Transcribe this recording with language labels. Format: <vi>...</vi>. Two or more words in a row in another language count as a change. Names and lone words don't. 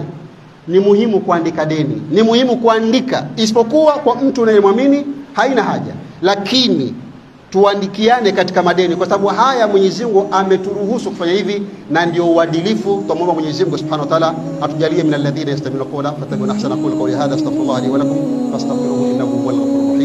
<sw>Ni muhimu kuandika deni, ni muhimu kuandika, isipokuwa kwa mtu unayemwamini haina haja, lakini tuandikiane katika madeni, kwa sababu haya Mwenyezi Mungu ameturuhusu kufanya hivi, na ndio uadilifu. Tuombe Mwenyezi Mungu</sw> <ar>سبحانه وتعالى</ar> <sw>atujalie</sw> <ar>من الذين يستمعون قولا فيتبعون أحسن قول هذا. أستغفر الله لي ولكم فاستغفروه إنه هو الغفور.</ar>